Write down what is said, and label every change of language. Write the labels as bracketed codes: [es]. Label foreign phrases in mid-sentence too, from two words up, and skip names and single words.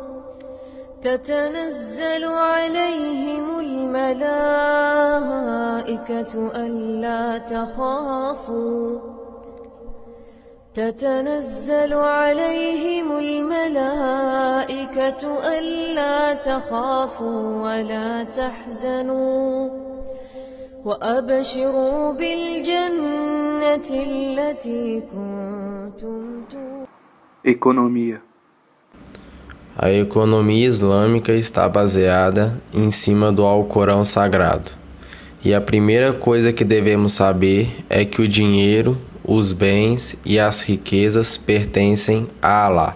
[ar] تتنزل عليهم الملائكة ألا تخافوا تتنزل عليهم الملائكة ألا تخافوا ولا تحزنوا وأبشروا بالجنة التي كنتم توعدون. [pt] Economia. A economia islâmica está baseada em cima do Alcorão Sagrado. E a primeira coisa que devemos saber é que o dinheiro, os bens e as riquezas pertencem a Alá.